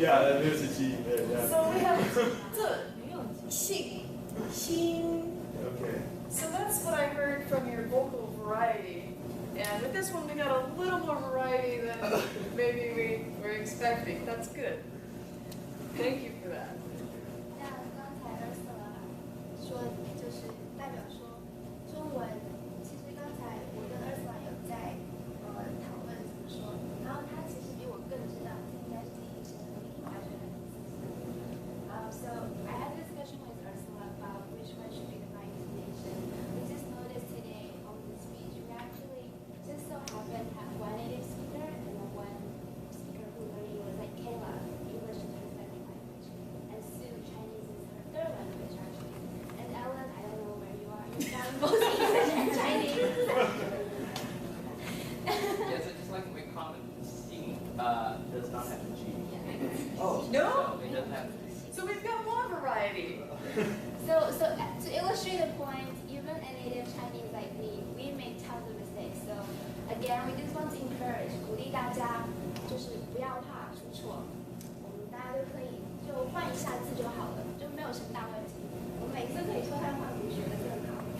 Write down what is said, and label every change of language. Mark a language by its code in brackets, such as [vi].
[en] Yeah, there's a G there. Yeah. So we have 信心. Okay. So that's what I heard from your vocal variety. And with this one, we got a little more variety than maybe we were expecting. That's good. Thank you for that. [zh] 那刚才Ursula说，就是代表说中文，其实刚才我跟Ursula有在讨论怎么说，然后他其实比我更知道这应该是第一声，因为我还是很自私。 [en] So I had a discussion with Ursula about which one should be the right intonation. We just noticed today on the speech, we actually just so happened to have one native speaker and then one speaker who learning was like Kayla, English is her second language, and Sue, Chinese is her third language actually. And Ellen, I don't know where you are, you sound both English and Chinese. Yeah, so just like my comment, sing does not have the G. Oh. No? So it doesn't have So we've got more variety. So to illustrate the point, even a native Chinese like me, we make tons of mistakes. So again, we just want to encourage, [zh] 鼓励大家，就是不要怕出错，我们大家都可以就换一下自成大问题。我们每次可以脱胎换骨，学得更好。